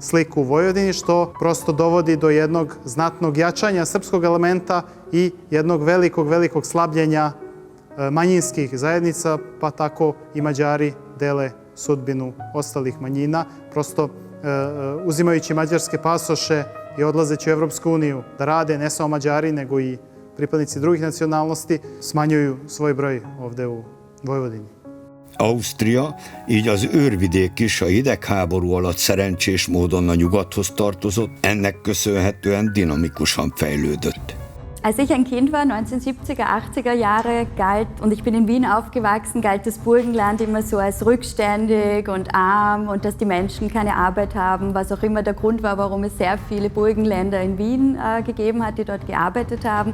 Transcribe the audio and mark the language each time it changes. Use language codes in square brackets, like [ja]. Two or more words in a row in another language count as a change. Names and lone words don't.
[sr] u Vojvodini, što prosto dovodi do jednog znatnog jačanja srpskog elementa i jednog velikog slabljenja manjinskih zajednica, pa tako i Mađari dele sudbinu ostalih manjina, prosto uzimajući mađarske pasoše i odlazeći u Evropsku uniju da rade, ne samo Mađari, nego i pripadnici drugih nacionalnosti, smanjuju svoj broj ovde u Vojvodini. [hu] Ausztria, így az őrvidék is a hidegháború alatt szerencsés módon a nyugathoz tartozott, ennek köszönhetően dinamikusan fejlődött. [de] Als ich ein Kind war, 1970er, 80er Jahre, und ich bin in Wien aufgewachsen, galt das Burgenland immer so als rückständig und arm und dass die Menschen keine Arbeit haben, was auch immer der Grund war, warum es sehr viele Burgenländer in Wien gegeben hat, die dort gearbeitet haben.